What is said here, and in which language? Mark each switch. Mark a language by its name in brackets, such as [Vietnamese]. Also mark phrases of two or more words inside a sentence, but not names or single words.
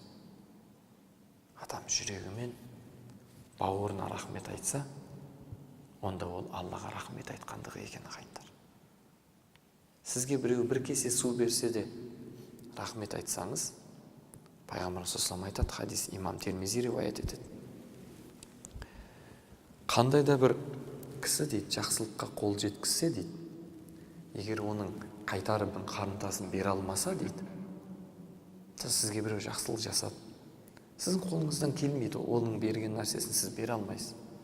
[Kazakh] Адам жүрегімен бауырына рахмет айтса, онда ол Аллаға рахмет айтқандығы екен ағайындар. Сізге біреу бір кесе су берсе де рахмет айтсаңыз, Пайғамбарымыз [Arabic] صلى الله عليه وسلم [Kazakh] айтады, хадис имам Тирмизи риуаят етеді. Қандай да бір кісі дейді, жақсылыққа қол жеткізсе дейді, егер оның қайтарып қарымтасын бере алмаса дейді, сізге біреу жақсылық жасады, сіздің қолыңыздан келмейді, оның берген нәрсесін сіз бере алмайсыз.